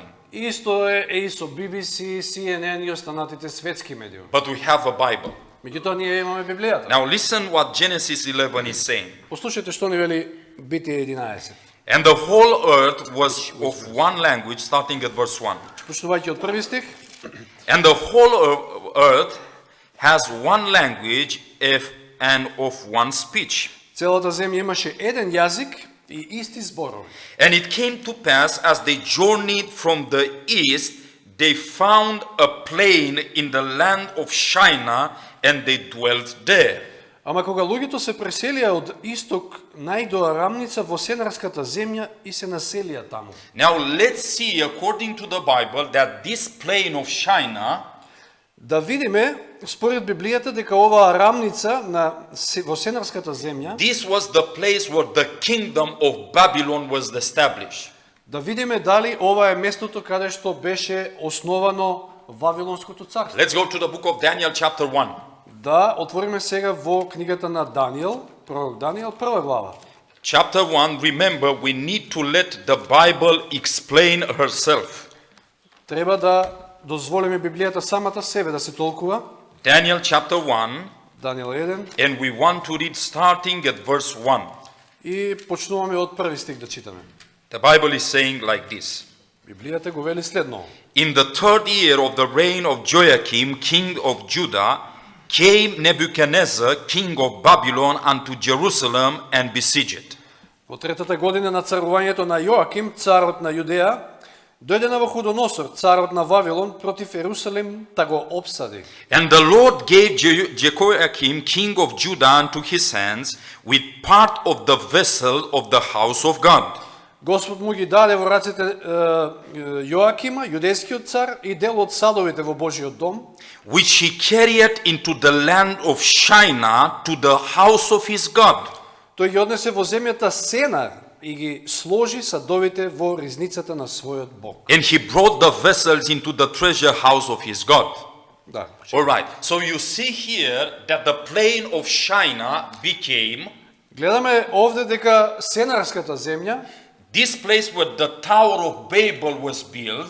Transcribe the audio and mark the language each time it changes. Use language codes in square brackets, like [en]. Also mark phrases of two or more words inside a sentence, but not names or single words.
[mk] Исто е и со BBC, CNN и останатите светски медиуми. [en] But we have a Bible. [mk] Меѓутоа ние имаме Библијата. [en] Now listen what Genesis 11 is saying. [mk] Послушајте што ни вели Битие 11. [en] And the whole earth was of one language, starting at verse 1. [mk] Почнувајќи од први стих. [en] And the whole earth has one language and of one speech. [mk] Целата земја имаше еден јазик и исти зборови. [en] And it came to pass, as they journeyed from the east, they found a plain in the land of Shinar, and they dwelt there. [mk] Ама кога луѓето се преселија од исток, најдоа рамница во Сенарската земја и се населија таму. [en] Now let's see, according to the Bible, that this plain of Shinar [mk] Да видиме, според Библијата, дека оваа рамница во Сенарската земја, [en] this was the place where the kingdom of Babylon was established. [mk] да видиме дали ова е местото каде што беше основано Вавилонското царство. [en] Let's go to the book of Daniel chapter 1. [mk] Да отвориме сега во книгата на Даниел, пророк Даниел, прва глава. [en] Chapter 1, remember, we need to let the Bible explain herself. [mk] Треба да дозволиме Библијата самата себе да се толкува. [en] Daniel chapter 1, [mk] Даниел 1. [en] and we want to read starting at verse 1. [mk] И почнуваме од први стих да читаме. [en] The Bible is saying like this. [mk] Библијата го вели следно. [en] In the third year of the reign of Joachim, king of Judah, came Nebuchadnezzar, king of Babylon, unto Jerusalem and besieged it. [mk] Во третата година на царувањето на Јоаким, царот на Јудеја, дојде Навуходоносор, царот на Вавилон, против Ерусалим, та го обсади. [en] And the Lord gave Jehoiakim, king of Judah, unto his hands, with part of the vessel of the house of God. [mk] Господ му ги даде во рацете Јоакима, јудејскиот цар, и дел од садовите во Божиот дом, [en] which he carried into the land of Shinar to the house of his God. [mk] Тој ги однесе во земјата Сенар и ги сложи садовите во ризницата на својот Бог. [en] And he brought the vessels into the treasure house of his God. [mk] Да. [en] All right. So you see here that the plain of Shinar became [mk] Гледаме овде дека Сенарската земја, [en] this place where the Tower of Babel was built.